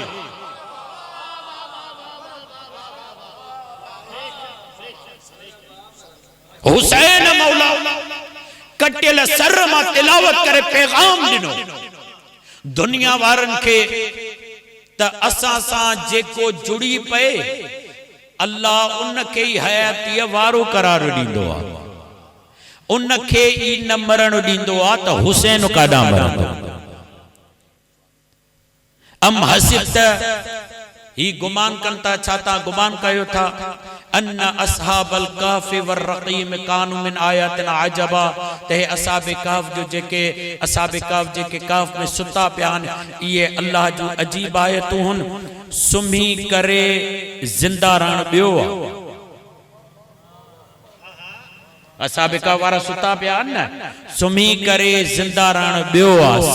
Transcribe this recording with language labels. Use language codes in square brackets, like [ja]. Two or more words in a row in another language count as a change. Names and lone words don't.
[sd] हुसैन मौला कटियल सर मां तिलावत करे पैगाम ॾिनो दुनिया वारनि खे त असां सां जेको जुड़ी पए अल्लाह उनखे ई हयातीअ वारो करार ॾींदो आहे, उनखे ई न मरण ॾींदो आहे त हुसैन काॾां मरंदो। [ar] أم حسبت [sd] ही गुमान कनि था, छा था गुमान कयो था [ar] أن أصحاب الكهف والرقيم كانوا من آياتنا عجبا [sd] ते असहाब कहफ जो जेके असहाब कहफ जेके कहफ में सुता पिया आहिनि इहे अल्लाह जूं अजीब आयतूं आहिनि। सुम्ही करे ज़िंदा रहण ॿियो आहे। असहाब कहफ वारा सुता पिया आहिनि न, सुम्ही करे ज़िंदा रहण ॿियो आहे।